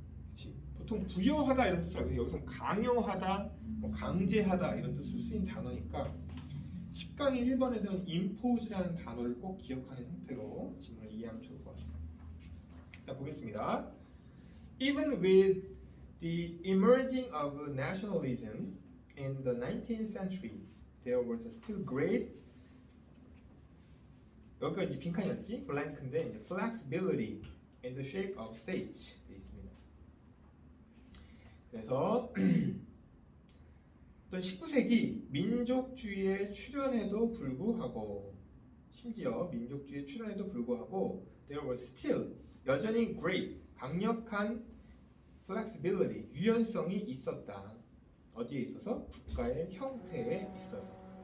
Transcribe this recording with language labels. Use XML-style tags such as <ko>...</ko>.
<ko>그치. 보통 부여하다 이런 뜻을 하거든요. 여기서 강요하다, 뭐 강제하다 이런 뜻을 쓰인 단어니까 10강의 1번에서는 impose라는 단어를 꼭 기억하는 형태로 질문을 이해하면 좋을 것 같습니다. 자, 보겠습니다.</ko> <en>Even with the emerging of nationalism in the 19th century, there was still great</en> <ko>여기가 이제 빈칸이었지? 블랭크인데 이제</ko> <en>flexibility in the shape of states</en> <ko>돼 있습니다. 그래서 또 19세기 민족주의에 출현에도 불구하고 심지어 민족주의에 출현에도 불구하고</ko> <en>there was still</en> <ko>여전히 great 강력한 flexibility 유연성이 있었다. 어디에 있어서? 국가의 형태에 있어서.</ko>